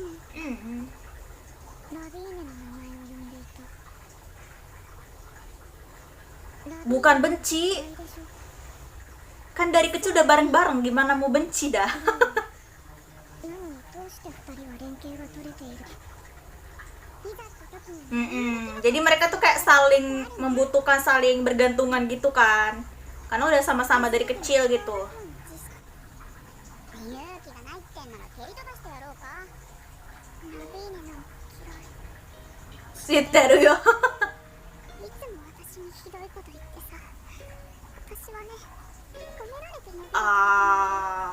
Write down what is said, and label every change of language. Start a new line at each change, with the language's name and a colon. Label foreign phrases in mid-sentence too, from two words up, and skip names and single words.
Japanese: Hmm. ラビーネの名前を呼んでいた。ラビーネ
Indonesian: Bukan benci,
Japanese: 嫌いでしょ。
Indonesian: kan dari kecil udah bareng-bareng, gimana mau benci dah.
Japanese: なのにどうして二人は連携が取れている。いざって時に
Indonesian: Jadi mereka tuh kayak saling membutuhkan, saling bergantungan gitu kan, karena udah sama-sama dari kecil gitu.
Japanese: 勇気がないってんなら蹴り飛ばしてやろうか。ラビーネの嫌い。 Sweeteru yo. いつも私にひどいこと言ってさ。私はね、褒められて伸びる Ah.